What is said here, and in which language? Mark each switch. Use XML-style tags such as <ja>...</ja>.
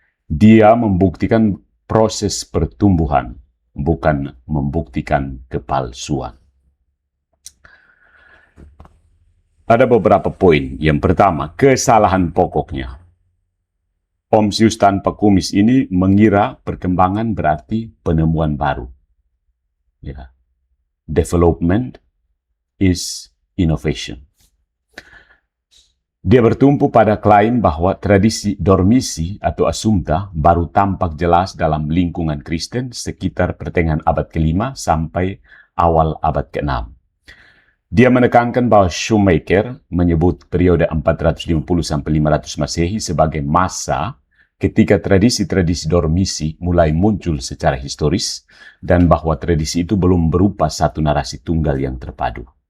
<id>Dia membuktikan proses pertumbuhan, bukan membuktikan kepalsuan. Ada beberapa poin. Yang pertama, kesalahan pokoknya. Om Sius tanpa kumis ini mengira perkembangan berarti penemuan baru. Ya.</id> <en>Development is innovation.</en> <id>Dia bertumpu pada klaim bahwa tradisi dormisi atau Assumpta baru tampak jelas dalam lingkungan Kristen sekitar pertengahan abad ke-5 sampai awal abad ke-6. Dia menekankan bahwa Shoemaker menyebut periode 450 sampai 500 Masehi sebagai masa ketika tradisi-tradisi dormisi mulai muncul secara historis dan bahwa tradisi itu belum berupa satu narasi tunggal yang terpadu.</id>